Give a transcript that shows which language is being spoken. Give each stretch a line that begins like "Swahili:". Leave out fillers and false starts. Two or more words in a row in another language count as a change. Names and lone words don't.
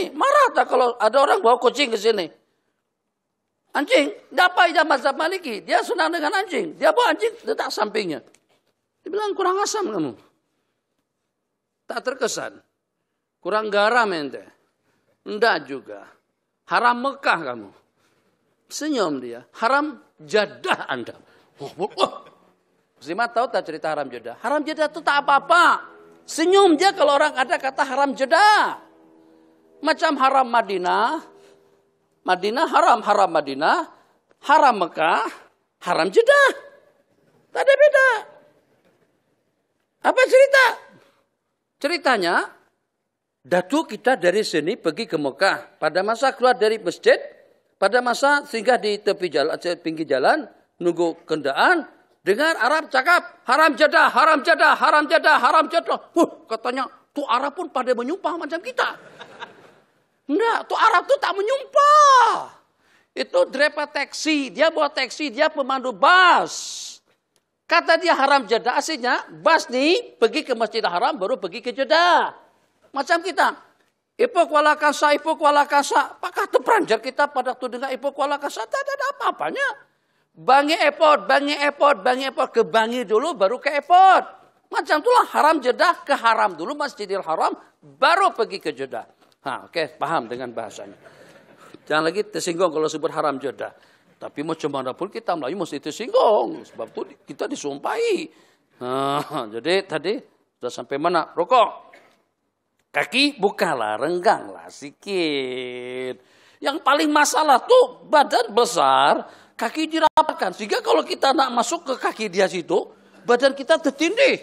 Malay: Marah tak kalau ada orang bawa kucing ke sini. Anjing, dapat aja mazhab Maliki. Dia senang dengan anjing. Dia bawa anjing letak sampingnya. Dia bilang kurang asam kamu. Tak terkesan. Kurang garam ente. Enggak juga. Haram Mekah kamu. Senyum dia. Haram Jeddah Anda. Muslimat tahu tak cerita haram Jeddah? Haram Jeddah itu tak apa-apa. Senyum dia kalau orang ada kata haram Jeddah. Macam haram Madinah. Madinah haram Madinah. Haram Mekah. Haram Jeddah. Tak ada beda. Apa cerita? Ceritanya, datu kita dari sini pergi ke Mekah. Pada masa keluar dari masjid, pada masa singgah di tepi jalan, pinggir jalan, nunggu kendaan, dengar Arab cakap, haram jadah, haram jadah, haram jadah, haram jadah. Katanya, tuh Arab pun pada menyumpah macam kita. Enggak, tuh Arab tuh tak menyumpah. Itu driver taksi, dia bawa taksi, dia pemandu bus. Kata dia haram jadah, aslinya bus nih pergi ke Masjidil Haram baru pergi ke Jeddah. Macam kita. Ipo kuala kasa, ipo kuala kasa. Apakah terperanjat kita pada waktu dengar ipo kuala kasa? Tak ada apa-apanya. Bangi airport, bangi airport, bangi airport. Ke Bangi dulu baru ke airport. Macam itulah haram Jeddah ke haram dulu Masjidil Haram baru pergi ke Jeddah. Oke, paham dengan bahasanya. Jangan lagi tersinggung kalau sebut haram Jeddah. Tapi macam mana pun kita Melayu mesti tersinggung. Sebab itu kita disumpahi. Jadi tadi sudah sampai mana? Rokok. Kaki bukalah, rengganglah sedikit. Yang paling masalah tuh badan besar, kaki dirapatkan. Sehingga kalau kita nak masuk ke kaki dia situ, badan kita tertindih.